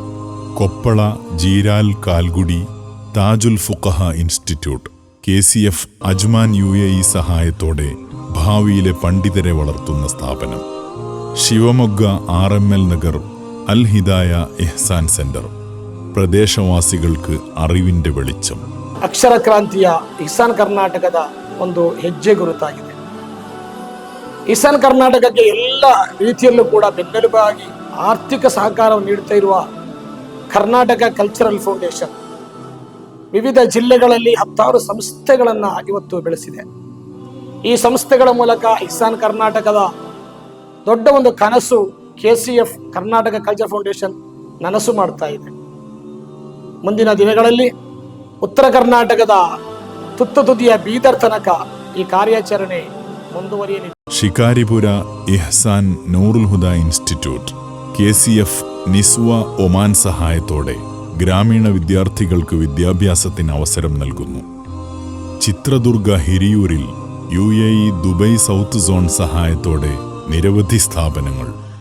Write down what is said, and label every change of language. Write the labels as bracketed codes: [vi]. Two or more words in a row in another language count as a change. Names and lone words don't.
[ml] കൊപ്പള ജീരാൽ കാൽഗുഡി താജുൽ ഫുഖഹ ഇൻസ്റ്റിറ്റ്യൂട്ട് KCF അജ്മാൻ UAE സഹായത്തോടെ ഭാവിയിലെ പണ്ഡിതരെ വളർത്തുന്ന സ്ഥാപനം. [kn] ശിവമൊഗ്ഗ RML നഗർ അൽ ഹിദായ ഇഹ്സാൻ സെന്റർ ಪ್ರದೇಶವಾಸಿಗಳಿಗೆ ಅರಿವಿನ ಬೆಳಿಚ್ಚಂ. ಅಕ್ಷರ ಕ್ರಾಂತಿಯ ಇಹ್ಸಾನ್ ಕರ್ನಾಟಕದ ಒಂದು ಹೆಜ್ಜೆ ಗುರುತಾಗಿದೆ. ಇಹ್ಸಾನ್ ಕರ್ನಾಟಕಕ್ಕೆ ಎಲ್ಲ ರೀತಿಯಲ್ಲೂ ಕೂಡ ಬೆನ್ನೆಲುಬಾಗಿ ಆರ್ಥಿಕ ಸಹಕಾರವನ್ನು ನೀಡುತ್ತಾ ಇರುವ ಕರ್ನಾಟಕ ಕಲ್ಚರಲ್ ಫೌಂಡೇಶನ್ ವಿವಿಧ ಜಿಲ್ಲೆಗಳಲ್ಲಿ 10 ಸಂಸ್ಥೆಗಳನ್ನು ಇವತ್ತು ಬೆಳೆಸಿದೆ. ಈ ಸಂಸ್ಥೆಗಳ ಮೂಲಕ ಇಹ್ಸಾನ್ ಕರ್ನಾಟಕದ ದೊಡ್ಡ ಒಂದು ಕನಸು KCF ಕರ್ನಾಟಕ ಕಲ್ಚರ್ ಫೌಂಡೇಶನ್ ನನಸು ಮಾಡ್ತಾ ಇದೆ. ಮುಂದಿನ ದಿನಗಳಲ್ಲಿ ಉತ್ತರ ಕರ್ನಾಟಕದ ತುತ್ತ ತುದಿಯ ಬೀದರ್ ತನಕ ಈ ಕಾರ್ಯಾಚರಣೆ ಮುಂದುವರಿಯಲಿದೆ. [ml] ಶಿಕಾರಿಪುರ ഇഹ്സാൻ നൂറുൽ ഹുദ ഇൻസ്റ്റിറ്റ്യൂട്ട് KCF നിസ്വ ഒമാൻ സഹായത്തോടെ ഗ്രാമീണ വിദ്യാർത്ഥികൾക്ക് വിദ്യാഭ്യാസത്തിന് അവസരം നൽകുന്നു. ചിത്രദുർഗ ഹിരിയൂരിൽ UAE ദുബൈ സൗത്ത് സോൺ സഹായത്തോടെ നിരവധി സ്ഥാപനങ്ങൾ.